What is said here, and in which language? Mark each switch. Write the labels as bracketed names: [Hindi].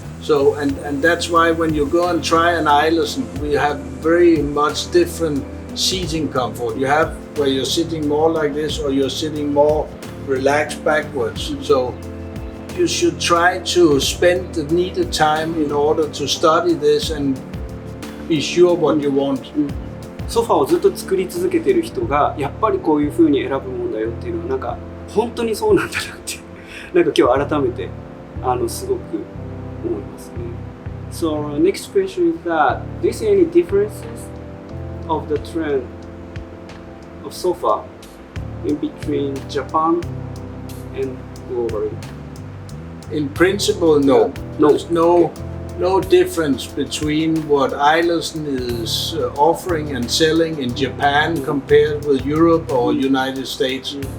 [English] So, and that's why when you go and try an Eilersen, we have very much different seating comfort. You have where you're sitting more like this or you're sitting more relaxed backwards. So you should try to spend the needed time in order to study this and be sure what you want. [Japanese] ソファをずっと作り続けている人がやっぱりこういう風に選ぶもんだよっていうのはなんか本当にそうなんだなってなんか今日改めてすごく思いますね。 [English] So next question is that do you see any differences of the trend of sofa in between Japan and globally? In principle, no. There's no difference between what Eilersen is offering and selling in Japan compared with Europe or United States.